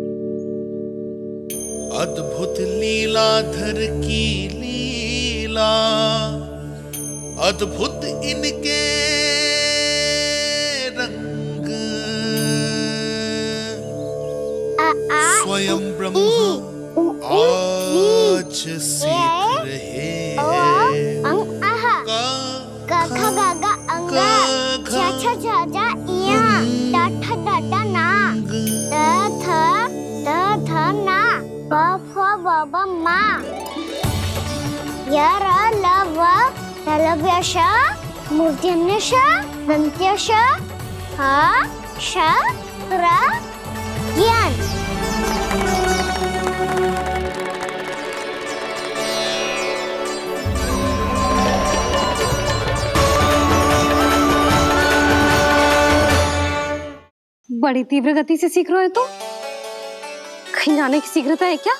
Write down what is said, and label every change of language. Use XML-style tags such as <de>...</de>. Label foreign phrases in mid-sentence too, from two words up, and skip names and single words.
<hi>अद्भुत लीलाधर की लीला, अद्भुत इनके रंग, स्वयं ब्रह्म आज सीख रहे हैं।</hi> <sa>गा गा गा अंगा, छा छा छा जा इया, टा ठा टा टा ना, ता था ना, बा फा बा बा मा, या रा ला वा, तलव्यशा, मूर्धन्यशा, दंत्यशा, हा शा रा ज्ञान।</sa> <hi>बड़ी तीव्र गति से सीख रहे हो तो कहीं जाने की शीघ्रता है क्या?</hi>